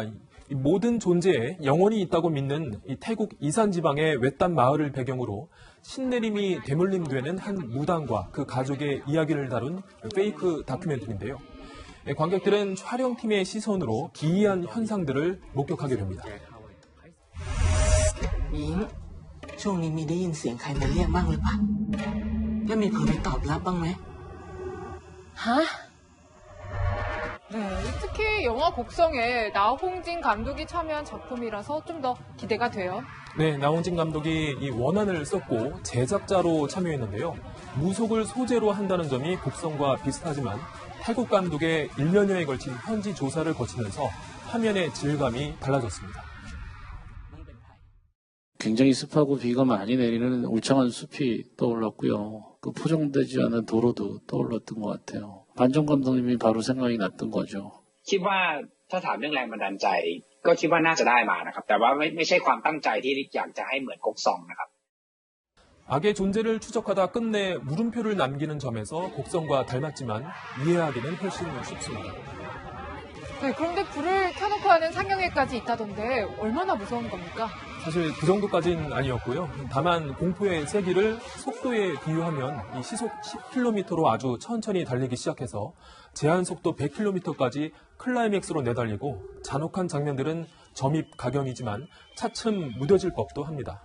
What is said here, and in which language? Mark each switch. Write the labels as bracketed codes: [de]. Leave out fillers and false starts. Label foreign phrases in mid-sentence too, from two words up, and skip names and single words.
[ko] 이 모든 존재에 영혼이 있다고 믿는 이 태국 이산 지방의 외딴 마을을 배경으로 신내림이 되물림되는 한 무당과 그 가족의 이야기를 다룬 페이크 다큐멘터리인데요. 관객들은 촬영팀의 시선으로 기이한 현상들을 목격하게 됩니다. [th] มิ้งช่วงนี้มีได้ยินเสียงใครมาเรียกบ้างหรือเปล่าแล้วมีเผลอไปตอบรับบ้างไหมฮะ [ko] 네, 특히 영화 곡성에 나홍진 감독이 참여한 작품이라서 좀 더 기대가 돼요. 네, 나홍진 감독이 이 원안을 썼고 제작자로 참여했는데요. 무속을 소재로 한다는 점이 곡성과 비슷하지만 태국 감독의 1년여에 걸친 현지 조사를 거치면서 화면의 질감이 달라졌습니다. 굉장히 습하고 비가 많이 내리는 울창한 숲이 떠올랐고요. 그 포장되지 않은 도로도 떠올랐던 것 같아요. 반정 감독님이 바로 생각이 났던 거죠. [th] คิดว่าถ้าถามเรื่องแรงบันดาลใจก็คิดว่าน่าจะได้มานะครับแต่ว่าไม่ใช่ความตั้งใจที่อยากจะให้เหมือนก๊กซองนะครับ [ko] 악의 존재를 추적하다 끝내 물음표를 남기는 점에서 곡성과 닮았지만 이해하기는 훨씬 쉽습니다. 네, 그런데 불을 켜놓고 하는 상영회까지 있다던데 얼마나 무서운 겁니까? 사실 그 정도까지는 아니었고요. 다만 공포의 세기를 속도에 비유하면 이 시속 10km로 아주 천천히 달리기 시작해서 제한 속도 100km까지 클라이맥스로 내달리고 잔혹한 장면들은 점입 가경이지만 차츰 무뎌질 법도 합니다.